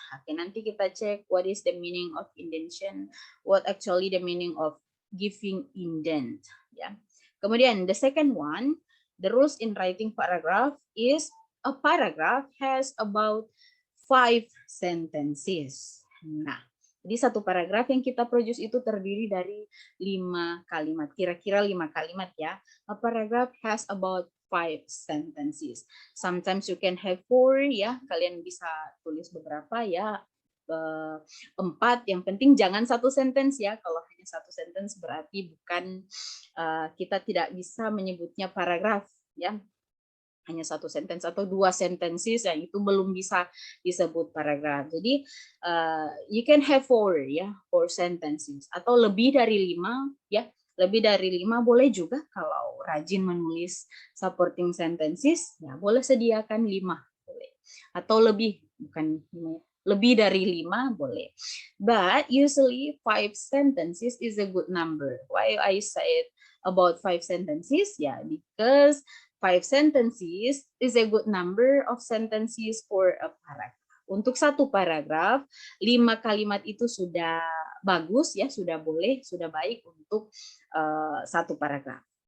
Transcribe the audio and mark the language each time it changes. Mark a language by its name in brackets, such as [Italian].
[Indonesian] Oke, nanti kita cek [English] what is the meaning of indentation, what actually the meaning of giving indent. Ya. [Indonesian] Kemudian [English] the second one, the rules in writing paragraph is a paragraph has about 5 sentences. [Indonesian] Nah, jadi satu paragraf yang kita produce itu terdiri dari 5 kalimat, kira-kira 5 kalimat ya. [English] A paragraph has about 5 sentences. Sometimes you can have 4 ya, [Indonesian] kalian bisa tulis beberapa [English] ya. [Indonesian] 4, yang penting jangan satu sentence ya. Kalau hanya satu sentence berarti bukan, kita tidak bisa menyebutnya paragraf ya. Hanya satu sentence atau 2 sentences ya, itu belum bisa disebut paragraf. Jadi [English] you can have 4 [Indonesian] ya, [English] 4 sentences [Indonesian] atau lebih dari 5 ya. Lebih dari 5 boleh juga kalau rajin menulis supporting sentences ya, boleh sediakan 5 boleh. Atau lebih, bukan lebih dari 5 boleh. [English] But usually 5 sentences is a good number. Why I said about 5 sentences? Yeah, because 5 sentences is a good number of sentences for a paragraph. [Indonesian] Untuk satu paragraf, 5 kalimat itu sudah bagus ya, sudah boleh, sudah baik untuk satu paragraf.